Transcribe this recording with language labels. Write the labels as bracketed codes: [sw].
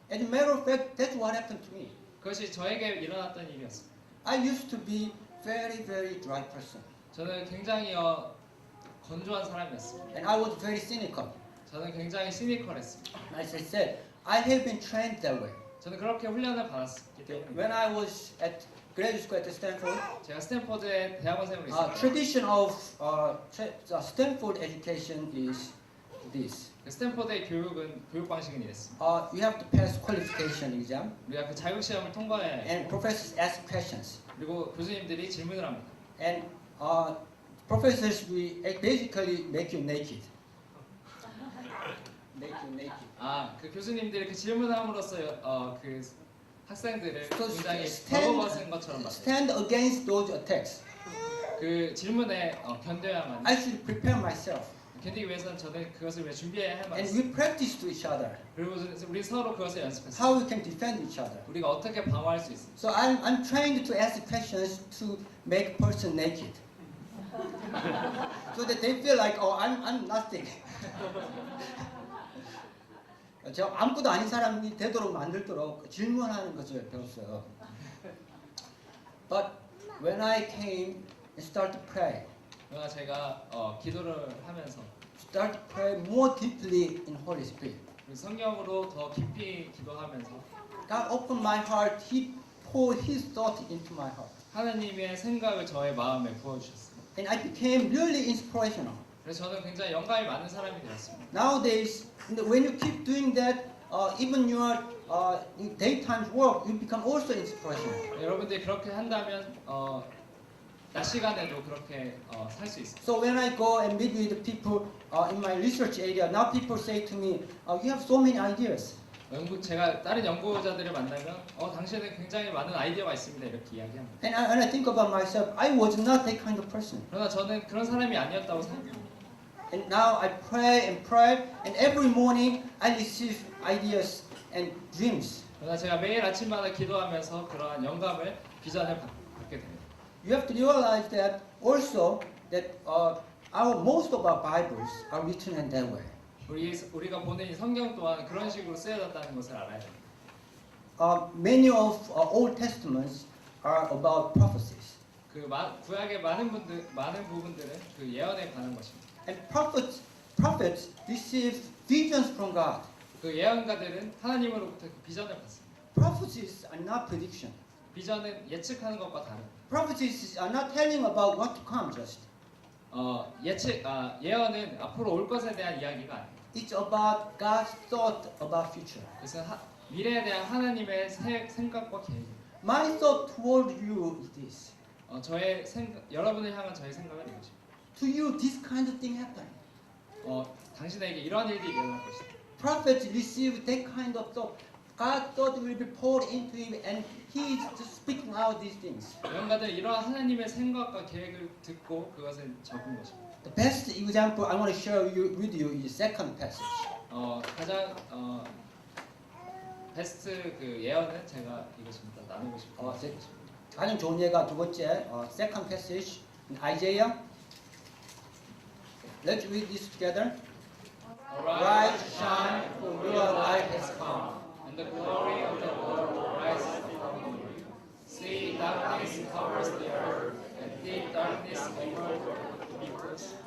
[en] As a matter of fact, that's what happened to me. [ko] 그것이 저에게 일어났던 일이었습니다. [en] I used to be very dry person. [ko] 저는 굉장히 건조한 사람이었습니다. [en] And I was very cynical. [ko] 저는 굉장히 시니컬했습니다. [en] As I said, I have been trained that way. [ko] 저는 그렇게 훈련을 받았기 때문에 [en] When I was at graduate school at Stanford, [ko] 제가 스탠포드의 대학원생으로 있었어요. [en] tradition of Stanford education is this. [ko] 스탠포드의 교육 방식은 이랬습니다. [en] You have to pass qualification exam, [ko] 우리가 그 자격 시험을 통과해야 해요. [en] and professors ask questions, [ko] 그리고 교수님들이 질문을 합니다. [en] and professors will basically make you naked. Make you naked. [ko] 그 교수님들이 그 질문함으로써 그 학생들을 [en] So [ko] 굉장히 벌거벗은 것처럼 봤어요. [en] stand against those attacks. [ko] 그 질문에 견뎌야만. [en] I should prepare myself, [ko] 견디기 위해서는 저는 그것을 왜 준비해야 할만 [en] and [ko] 했어요. [en] we practice to each other [ko] 그리고 우리 서로 그것을 연습했어요. [en] how we can defend each other. [ko] 우리가 어떻게 방어할 수 있어요. [en] So I'm trained to ask questions to make person naked, so that they feel like I'm nothing. [ko] 제가 아무것도 아닌 사람이 되도록 만들도록 질문하는 것을 배웠어요. [en] But when I came and started to pray, [ko] 그러나 제가 기도를 하면서 [en] start to pray more deeply in Holy Spirit, [ko] 성령으로 더 깊이 기도하면서 [en] God opened my heart. He poured His thought into my heart, [ko] 하나님의 생각을 저의 마음에 부어주셨어요. [en] and I became really inspirational. [ko] 그래서 저는 굉장히 영감이 많은 사람이 되었습니다. [en] Nowadays, when you keep doing that, even your daytime work, you become also inspirational. [ko] 여러분들이 그렇게 한다면 낮 시간에도 그렇게 살 수 있습니다. [en] So when I go and meet with the people in my research area, now people say to me, "You have so many ideas." [ko] 제가 다른 연구자들을 만나면 당신은 굉장히 많은 아이디어가 있습니다 이렇게 이야기합니다. [en] And I think about myself, I was not that kind of person. [ko] 그러나 저는 그런 사람이 아니었다고 생각합니다. [en] And now I pray, and every morning I receive ideas and dreams. [ko] 그러나 제가 매일 아침마다 기도하면서 그러한 영감을 비전을 받게 됩니다. [en] you have to realize that also that most of our Bibles are written in that way. [ko] 우리가 보는 이 성경 또한 그런 식으로 쓰여졌다는 것을 알아야 됩니다. [en] Many of Old Testaments are about prophecies. [ko] 그 구약의 많은 부분들은 그 예언에 관한 것입니다. [en] And prophets receive visions from God. [ko] 그 예언가들은 하나님으로부터 그 비전을 받습니다. [en] Prophecies are not prediction. [ko] 비전은 예측하는 것과 다릅니다. [en] Prophecies are not telling about what to come just. [ko] 예언은 앞으로 올 것에 대한 이야기가 아닙니다. [en] It's about God's thought about future. [ko] 그래서 미래에 대한 하나님의 생각과 계획. [en] My thought toward you is this. [ko] 여러분을 향한 저의 생각은 이것입니다. [en] To you, this kind of thing happen. [ko] 당신에게 이러한 일이 일어날 것이다. [en] Prophets receive that kind of thought. God's thought will be poured into him, and he is just speaking out these things. [ko] 예언가들은 이러한 하나님의 생각과 계획을 듣고 그것을 적은 것입니다. [en] The best example I want to share with you is the second passage. [ko] 가장 베스트 그 예언은 제가 이것입니다. 나누고 싶은 가장 좋은 예가 두 번째 [en] second passage in Isaiah. Let's read this together. Arise, shine, for your light has come, and the glory of the Lord rises upon you. See, darkness covers the earth, and thick darkness over the peoples.